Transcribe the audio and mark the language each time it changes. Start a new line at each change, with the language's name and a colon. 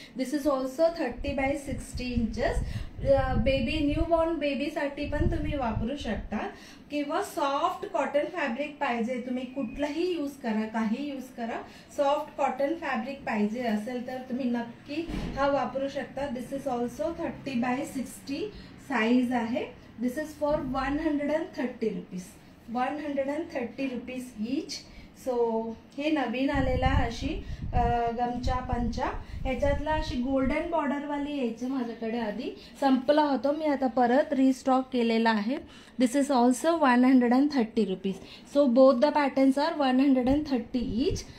English: This is also 30x60 inches.
Marathi: Baby newborn बेबीसाठी पण तुम्ही वापरू शकता, किंवा सॉफ्ट कॉटन फॅब्रिक पाहिजे, तुम्ही कुठलाही यूज करा, काही यूज करा, सॉफ्ट कॉटन फॅब्रिक पाहिजे असेल तर तुम्ही नक्की हा वापरू शकता.
English: this is also 30x60 size
Marathi: आहे.
English: This is for 130 rupees, 130 rupees each.
Marathi: So हे नवीन आलेला अशी गमचा पंचा. ह्याच्यातला अशी गोल्डन बॉर्डर वाली यायची माझ्याकडे, आधी संपला होतो, मी आता परत रिस्टॉक केलेला आहे.
English: This is also 130 rupees. So both the patterns are 130 each.